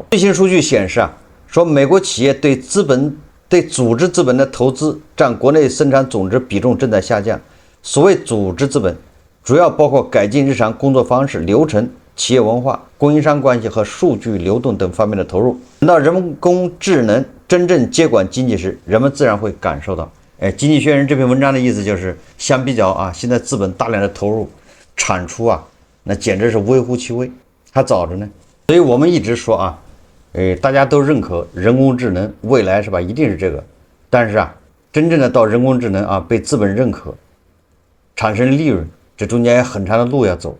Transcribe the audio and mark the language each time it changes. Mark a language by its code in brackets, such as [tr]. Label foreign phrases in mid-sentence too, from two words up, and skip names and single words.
[zh] 最新數據顯示說美國企業對組織資本的投資佔國內生產總值比重正在下降。所謂組織資本，主要包括改進日常工作方式、流程、企業文化、供應商關係和數據流動等方面的投入。等到人工智能真正接管經濟時，人們自然會感受到。經濟學人這篇文章的意思就是，相比較现在資本大量的投入，產出那簡直是微乎其微，還早着呢。所以我們一直說大家都認可人工智能未來是吧，一定是這個。但是真正的到人工智能被資本認可，產生利潤，這中間有很長的路要走。